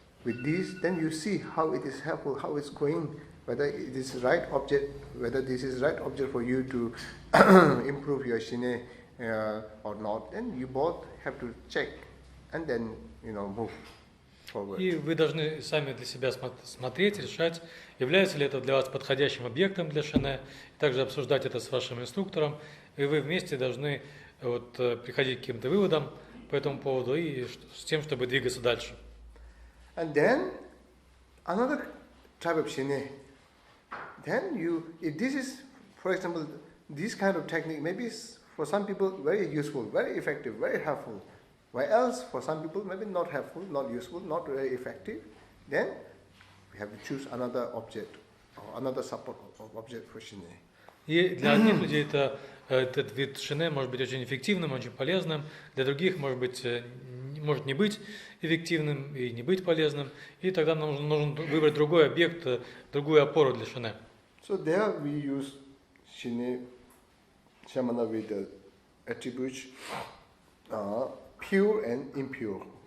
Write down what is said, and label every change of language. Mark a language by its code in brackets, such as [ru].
[en] With this, then you see how it is helpful, how it's going, whether it is right object, whether this is right object for you to improve your Shine or not. Then you both have to check and then move forward. [ru] И вы должны сами для себя смотреть, решать, является ли это для вас подходящим объектом для шане, и также обсуждать это с вашим инструктором, и вы вместе должны приходить к каким-то выводам по этому поводу и с тем, чтобы двигаться дальше. [en] And then another type of Shine. Then if this is, for example, this kind of technique, maybe for some people very useful, very effective, very helpful. While else, for some people, maybe not helpful, not useful, not very effective. Then we have to choose another object or another support object for Shine. [ru] И для одних людей этот вид шане может быть очень эффективным, очень полезным. Для других может не быть эффективным и не быть полезным. И тогда нам нужно выбрать другой объект, другую опору для шане. [en] So there we use Shine Shamana with the attributes pure and impure.